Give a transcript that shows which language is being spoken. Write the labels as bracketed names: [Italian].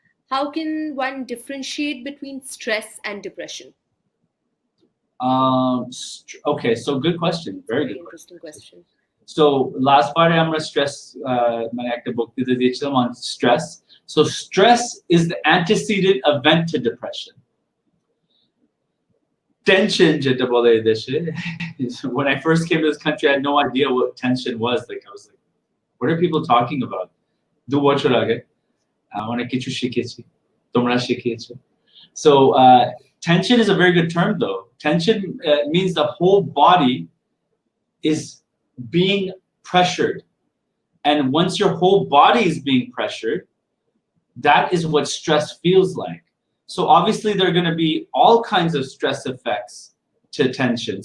[English] How can one differentiate between stress and depression? Okay, so good question. Very good interesting question. So last part [Bangla] আমরা [English] stress [Bangla] মানে একটা বক্তৃতা দিয়েছিলাম [English] on stress. So stress is the antecedent event to depression. [Bangla] Tension যেটা বলে এই দেশে. [English] When I first came to this country, I had no idea what tension was. Like I was like, what are people talking about? [Bangla] 2 বছর আগে অনেক কিছু শিখেছি, তোমরা শিখিয়েছো. [English] So tension is a very good term though. Tension means the whole body is being pressured. And once your whole body is being pressured, that is what stress feels like. So obviously there are going to be all kinds of stress effects to tension.